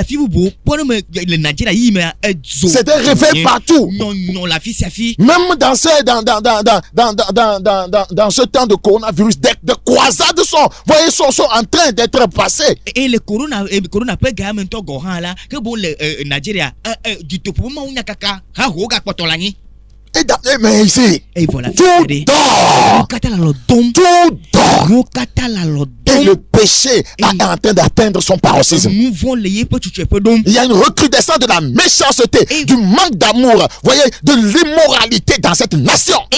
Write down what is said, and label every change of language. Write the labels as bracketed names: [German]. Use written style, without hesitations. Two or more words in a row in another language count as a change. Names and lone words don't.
[French] C'est un réveil partout. Même dans ce temps de coronavirus, des croisades sont en train d'être passées. Et le corona peut gagner un gohan là que bon le Nigeria du top moment où nyakaka ha hoga potolani. Mais ici, et voilà, tout dort. Et le péché est en train d'atteindre son paroxysme. Il y a une recrudescence de la méchanceté, du manque d'amour, voyez, de l'immoralité dans cette nation.